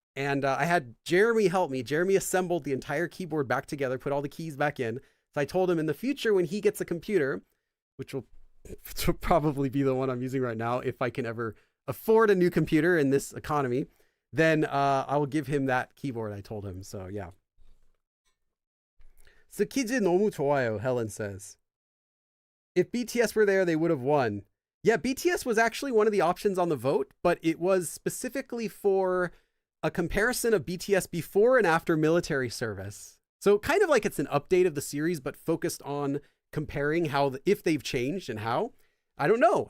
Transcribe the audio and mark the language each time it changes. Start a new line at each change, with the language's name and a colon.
English: And I had Jeremy help me. Jeremy assembled the entire keyboard back together, put all the keys back in. So I told him in the future when he gets a computer, which will probably be the one I'm using right now if I can ever afford a new computer in this economy, then I will give him that keyboard, I told him. So yeah.
Korean: 스키즈 너무 좋아요,
English: Helen says. If BTS were there, they would have won. Yeah, BTS was actually one of the options on the vote, but it was specifically for a comparison of BTS before and after military service. So kind of like it's an update of the series, but focused on comparing how, if they've changed and how. I don't know.